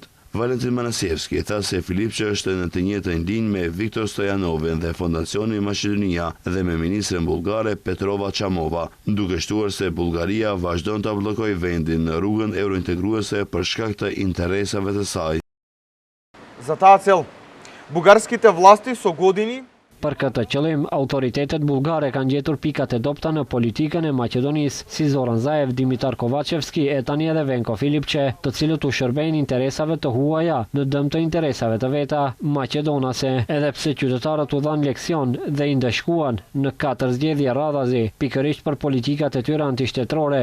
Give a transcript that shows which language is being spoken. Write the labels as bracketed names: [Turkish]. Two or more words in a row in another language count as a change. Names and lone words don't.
[Albanian] Valentin Manasievski tha se Filipçe është në të njëjtën linjë me Viktor Stojanovin dhe Fondacionin Maqedonia dhe me ministren bullgare Petrova Çamova, duke shtuar se Bullgaria vazhdon ta bllokojë vendin në rrugën eurointegruese për shkak të interesave të saj. [Macedonian] За таа цел, бугарските власти со години [Albanian] Për këtë qëllim, autoritetet bullgare kanë gjetur pikat e dobta në politikën e Maqedonisë, si Zoran Zaev, Dimitar Kovacevski e tani edhe Venko Filipçe, të cilët u shërbejnë interesave të huaja në dëm të interesave të veta maqedonase, edhe pse qytetarët u dhanë leksion dhe i ndeshkuan në 4 zgjedhje radhazi, pikërisht për politikat e tyre antishtetrore.